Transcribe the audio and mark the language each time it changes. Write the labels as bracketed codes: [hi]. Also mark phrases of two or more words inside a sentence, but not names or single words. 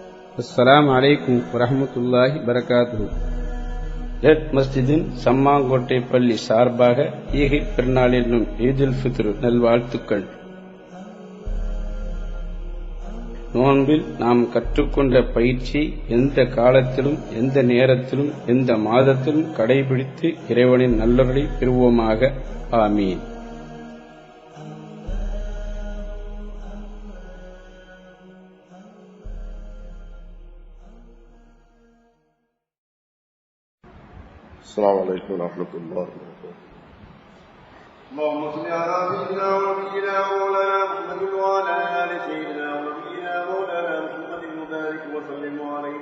[ar] السلام عليكم ورحمة الله وبركاته. [ta] ரெட் மஸ்ஜிதின் சம்மாங்கோட்டை பள்ளி சார்பாக ஈகை பெருநாள் என்னும் [ar] عيد الفطر [ta] நல்வாழ்த்துக்கள். நோன்பில் நாம் கற்றுக்கொண்ட பயிற்சி எந்த காலத்திலும் எந்த நேரத்திலும் எந்த மாதத்திலும் கடைபிடித்து இறைவனின் நல்லருளை பெறுவோமாக. ஆமீன். [ar] السلام عليكم ورحمة الله وبركاته. اللهم صل على سيدنا ونبينا مولانا محمد وعلى آل سيدنا ونبينا مولانا محمد وبارك وسلم عليه.